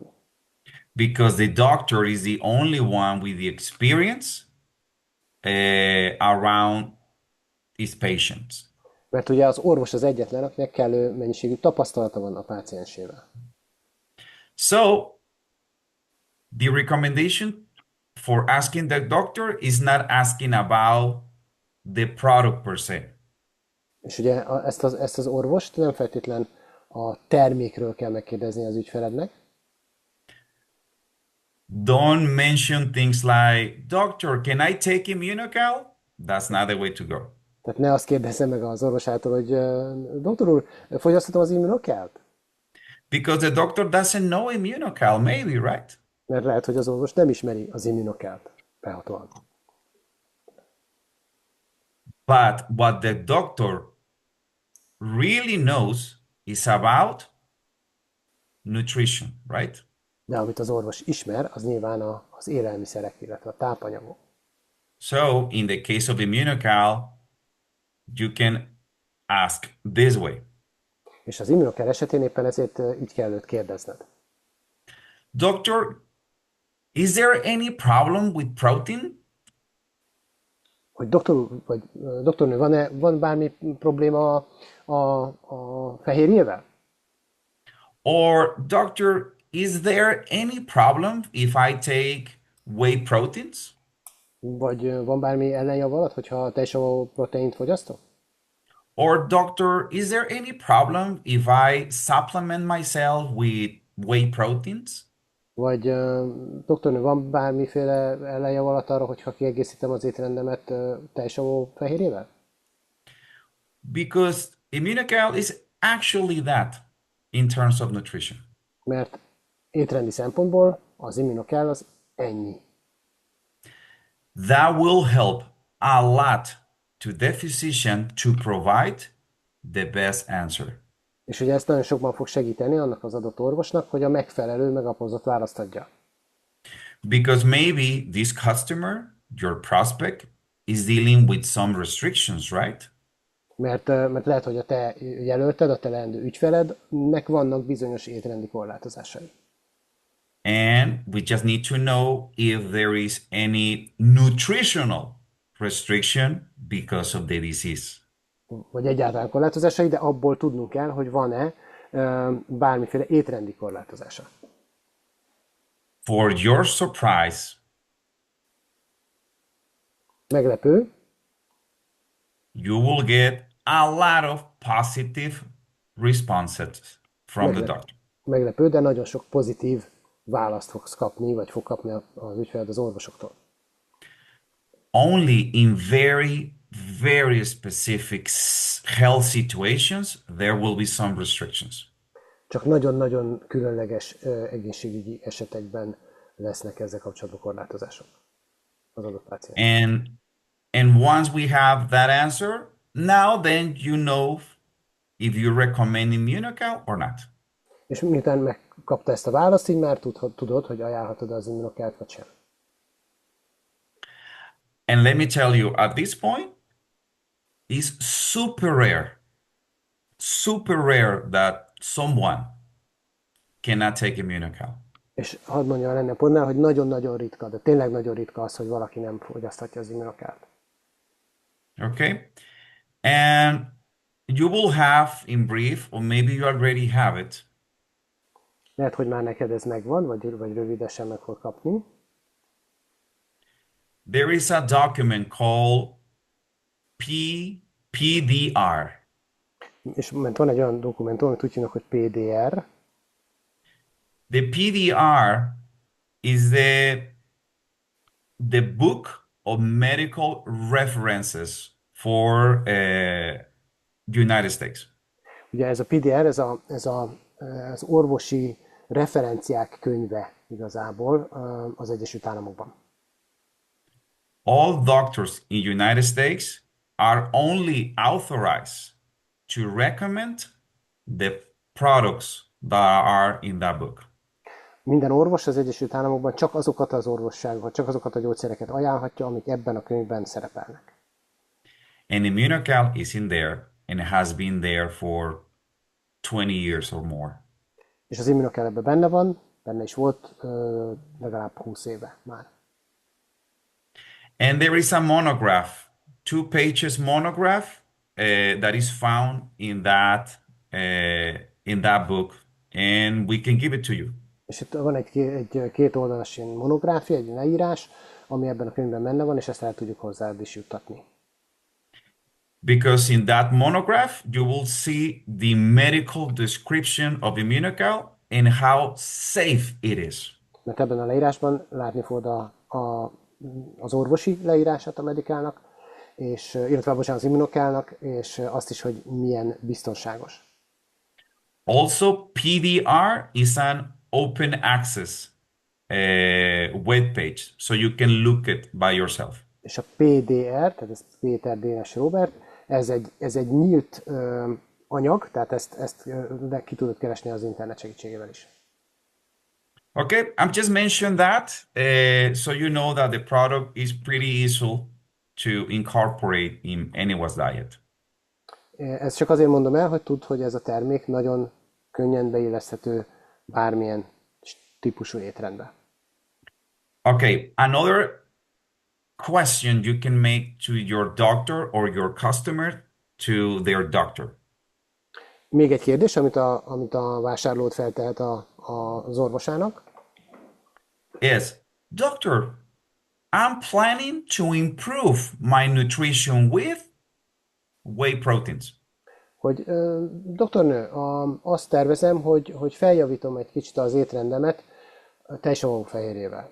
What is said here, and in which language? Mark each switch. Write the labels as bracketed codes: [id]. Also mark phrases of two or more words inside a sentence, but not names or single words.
[en] Because the doctor is the only one with the experience around his patients. [hu] Mert ugye az orvos az egyetlen, akinek kellő mennyiségű tapasztalata van a páciensével. [en] So, the recommendation for asking the doctor is not asking about the product per se. [hu] És ugye ezt az orvost nem feltétlen a termékről kell megkérdezni az ügyfelednek. [en] Don't mention things like, Doctor, can I take Immunocal? That's not the way to go. [hu] Tehát ne azt kérdezze meg az orvosától, hogy doktor úr, fogyaszthatom az immunokelt? [en] Because the doctor doesn't know Immunocal, maybe, right? [hu] Mert lehet, hogy az orvos nem ismeri az immunokelt behatóan. [en] But what the doctor really knows is about nutrition, right? [hu] De amit az orvos ismer, az nyilván az élelmiszerek, illetve a tápanyagok. [en] So, in the case of Immunocal, you can ask this way. [hu] És az immunokel esetén éppen ezért így kell őt kérdezned. [en] Doctor, is there any problem with protein? [hu] Hogy doktor úr, vagy doktornő, van bármi probléma a fehérjével? [en] Or, doctor, is there any problem if I take whey proteins? [hu] Vagy van bármi ellenjavalat, hogyha teljesavú proteint fogyasztok? [en] Or, doctor, is there any problem if I supplement myself with whey proteins? [hu] Vagy doktornő, van bármiféle ellenjavalat arra, hogyha kiegészítem az étrendemet teljesavú fehérjével? [en] Because Immunocal is actually that in terms of nutrition. [hu] Mert étrendi szempontból az immunokel az ennyi. [en] That will help a lot to the physician to provide the best answer. [hu] És ugye ezt nagyon sokban fog segíteni annak az adott orvosnak, hogy a megfelelő, megalapozott választ adja. [en] Because maybe this customer, your prospect, is dealing with some restrictions, right? [hu] Mert lehet, hogy a te jelölted, a te leendő ügyfelednek vannak bizonyos étrendi korlátozásai. [en] And we just need to know if there is any nutritional restriction because of the disease. [hu] Vagy egyáltalán korlátozásai, de abból tudnunk kell, hogy van-e bármiféle étrendi korlátozása. [en] For your surprise, [hu] Meglepő, [en] you will get a lot of positive responses from the doctor. [hu] meglepő, de nagyon sok pozitív választ fogsz kapni, vagy fog kapni az ügyfeled az orvosoktól. [en] Only in very, very specific health situations, there will be some restrictions. [hu] Csak nagyon-nagyon különleges egészségügyi esetekben lesznek ezzel kapcsolatban korlátozások az adott páciens. [en] And once we have that answer, now then you know if you recommend Immunocal or not. [hu] És miután megkapta ezt a választ, így már tudod, hogy ajánlhatod az immunokelt vagy sem. [en] And let me tell you, at this point, it's super rare that someone cannot take Immunocal. [hu] És hadd mondjam el ennek pontnál, hogy nagyon-nagyon ritka, de tényleg nagyon ritka az, hogy valaki nem fogyaszthatja az immunokelt. [en] Okay? And you will have, in brief, or maybe you already have it, [hu] Lehet, hogy már neked ez megvan, vagy rövidesen meg fog kapni. [en] There is a document called PDR. [hu] És ment van egy olyan dokumentum, amit úgy hívnak, hogy PDR. [en] The PDR is the book of medical references for United States. [hu] Ugye ez a PDR, az orvosi referenciák könyve igazából az Egyesült Államokban. [en] All doctors in United States are only authorized to recommend the products that are in that book. [hu] Minden orvos az Egyesült Államokban csak azokat az orvosságokat, csak azokat a gyógyszereket ajánlhatja, amik ebben a könyvben szerepelnek. [en] And Immunocal is in there and has been there for 20 years or more. [hu] És az Immunocal ebben benne van, benne is volt legalább 20 éve már. [en] And there is a monograph, 2 pages monograph that is found in that book, and we can give it to you. [hu] És itt van egy két oldalas ilyen monográfia, egy leírás, ami ebben a könyvben benne van, és ezt el tudjuk hozzád is juttatni. [en] Because in that monograph, you will see the medical description of Immunocal and how safe it is. [hu] Mert ebben a leírásban látni fogod az orvosi leírását a medikálnak, és, illetve bocsánat, az immunokálnak, és azt is, hogy milyen biztonságos. [en] Also, PDR is an open access web page, so you can look it by yourself. [hu] És a PDR, tehát ez Péter Dénes Robert, ez egy nyílt anyag, tehát ezt ki tudod keresni az internet segítségével is. [en] Okay, I'm just mentioning that so you know that the product is pretty easy to incorporate in anyone's diet. [hu] Ezt csak azért mondom el, hogy tudd, hogy ez a termék nagyon könnyen beilleszthető bármilyen típusú étrendbe. [en] Okay, another question you can make to your doctor or your customer to their doctor. [hu] Még egy kérdés, amit a vásárlót feltehet az orvosának. [en] Is, Doctor, I'm planning to improve my nutrition with whey proteins. [hu] Hogy doktornő, azt tervezem, hogy feljavítom egy kicsit az étrendemet tejsavú fehérjével.